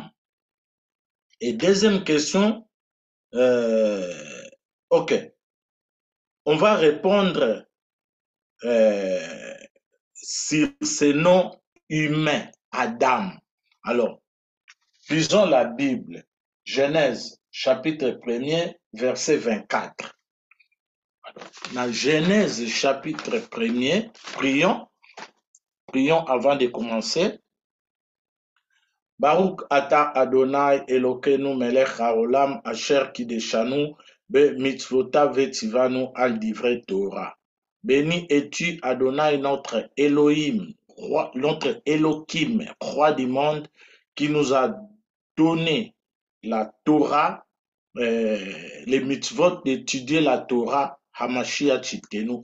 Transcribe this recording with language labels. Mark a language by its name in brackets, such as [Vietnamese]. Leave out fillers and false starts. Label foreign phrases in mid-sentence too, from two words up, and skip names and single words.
[French] Et deuxième question, ok, on va répondre sur ce nom humain, Adam. Alors, lisons la Bible, Genèse, chapitre 1er, verset 24. Dans Genèse, chapitre 1er, prions avant de commencer. [Hebrew] ברוך אתה אדוני אלוהינו מלך העולם אשר קדשנו במצוותיו וצוונו על דברי תורה. [French] Béni es-tu Adonai notre Elohim, notre Elohim, roi du monde, qui nous a donné la Torah, les mitzvot d'étudier la Torah, [Hebrew] המשיח צדקנו.